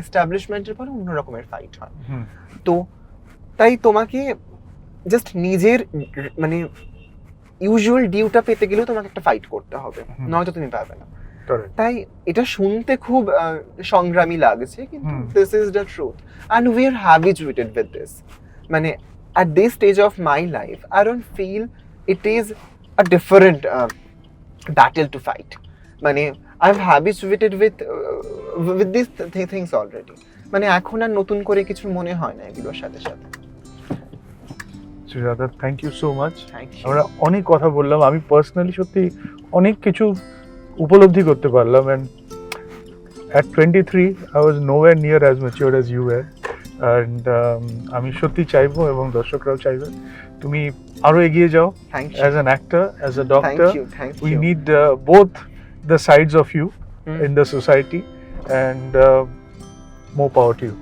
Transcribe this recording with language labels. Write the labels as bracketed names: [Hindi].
[Bangla] এস্টাবলিশমেন্টের পরে অন্য রকমের ফাইট হয়। তো তাই তোমাকে জাস্ট নিজের মানে ইউজুয়াল ডিউটা পেতে গেলেও তোমাকে একটা ফাইট করতে হবে, নয়তো তুমি পাবে না। তাই এটা শুনতে খুব সংগ্রামী লাগছে, কিন্তু [English] This is the truth, and we are habituated with this. [Bangla] মানে [English] at this stage of my life, I don't feel it is a different battle to fight. [Bangla] মানে [English] I'm habituated with these things already. [Bangla] মানে এখন আর নতুন করে কিছু মনে হয় না এগুলোর সাথে সাথে। [English] Sreeradha, thank you so much. [Bangla] আমরা অনেক কথা বললাম, আমি পার্সোনালি সত্যি অনেক কিছু উপলব্ধি করতে পারলাম, [English] and at 23 I was nowhere near as mature as you were. [Bangla] And আমি সত্যি চাইবো এবং দর্শকরাও চাইবে তুমি আরো এগিয়ে যাও [English] Thank you as an actor as a thank doctor you thank we you need both the sides of you in the society and more power to you.